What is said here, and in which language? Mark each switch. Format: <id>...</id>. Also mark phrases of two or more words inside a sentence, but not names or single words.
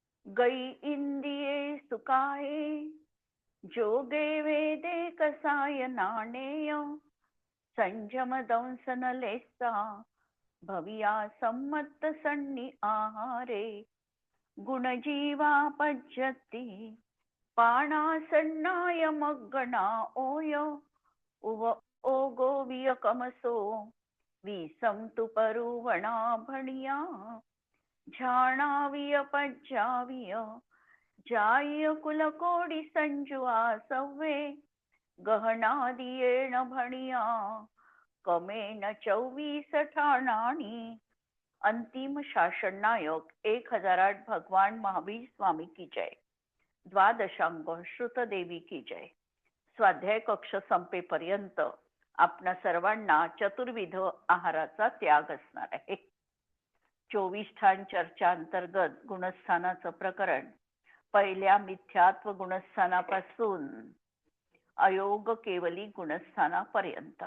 <pra>गई इंदिये सुकाये जोगे वेदे कसाय नाणेय संयम दंसन लेसा भविया संमत सन्नी आहारे गुणजीवा पज्जती पाणासन्नाय मग्गणा ओय उव ओगो वियकमसो विसंतु परुवणा भणिया झाणाविय पज्जाविय जाय कुलकोडी संजुआ सव्वे गहनादियेण भणिया कमेन 24 ठाणाणी.</pra> <hi>अंतिम शासन नायक 1008 भगवान महावीर स्वामी की जय. द्वादशांग श्रुत देवी की जय.</hi> <mr>स्वाध्याय कक्ष संपेपर्यंत आपणा सर्वांना चतुर्विध आहाराचा त्याग असणार आहे. 24 ठाण चर्चा अंतर्गत गुणस्थानाचं प्रकरण पहिल्या मिथ्यात्व गुणस्थानापासून अयोग केवली गुणस्थानापर्यंत.</mr>